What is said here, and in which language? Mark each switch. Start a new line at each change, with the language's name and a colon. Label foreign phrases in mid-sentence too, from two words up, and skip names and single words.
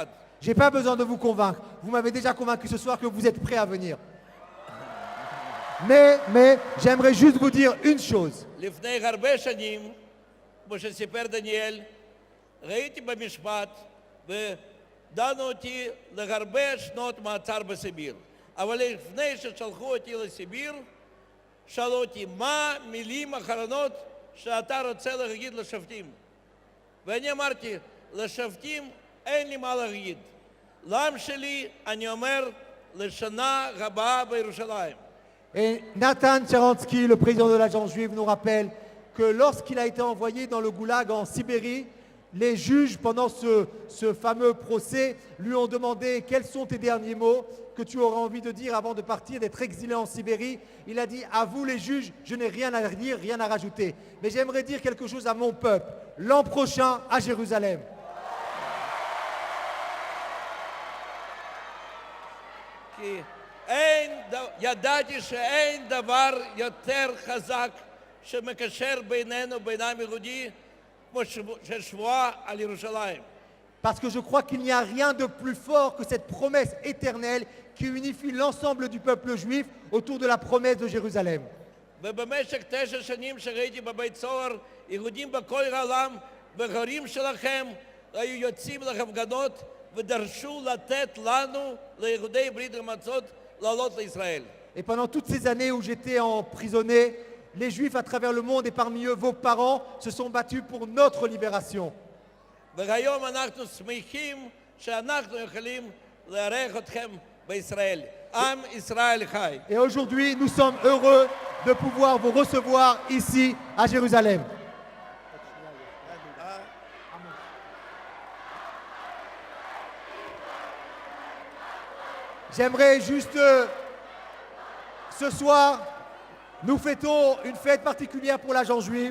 French: J'ai pas besoin de vous convaincre. Vous m'avez déjà convaincu ce soir que vous êtes prêts à venir. Mais j'aimerais juste vous dire une chose.
Hebrew: לפני הרבה שנים, כמו שסיפר דניאל, ראיתי במשפט ודנו אותי להרבה שנות מעצר בסיביר. אבל לפני ששלחו אותי לסיביר, שאלו אותי, מה מילים אחרונות שאתה רוצה להגיד לשופטים? ואני אמרתי, לשופטים אין לי מה להגיד. לעם שלי אני אומר, לשנה הבאה בירושלים.
French: Et Nathan Sharansky, le président de l'agence juive, nous rappelle que lorsqu'il a été envoyé dans le goulag en Sibérie, les juges, pendant ce fameux procès, lui ont demandé quels sont tes derniers mots que tu auras envie de dire avant de partir, d'être exilé en Sibérie. Il a dit, à vous les juges, je n'ai rien à dire, rien à rajouter. Mais j'aimerais dire quelque chose à mon peuple, l'an prochain à Jérusalem.
Hebrew: כי ידעתי שאין דבר יותר חזק שמקשר בינינו, בין העם היהודי, כמו ששבועה על ירושלים.
French: Parce que je crois qu'il n'y a rien de plus fort que cette promesse éternelle qui unifie l'ensemble du peuple juif autour de la promesse de Jérusalem.
Hebrew: ובמשך 9 שנים שראיתי בבית סוהר, יהודים בכל העולם, בהורים שלכם, היו יוצאים להפגנות ודרשו לתת לנו, ליהודי ברית המועצות, לעלות לישראל.
French: Et pendant toutes ces années où j'étais emprisonné, les Juifs à travers le monde et parmi eux vos parents se sont battus pour notre libération.
Hebrew: והיום אנחנו שמחים שאנחנו יכולים לארח אתכם בישראל. עם ישראל חי.
French: Et aujourd'hui, nous sommes heureux de pouvoir vous recevoir ici à Jérusalem. J'aimerais juste, ce soir, nous fêtons une fête particulière pour l'agence juive,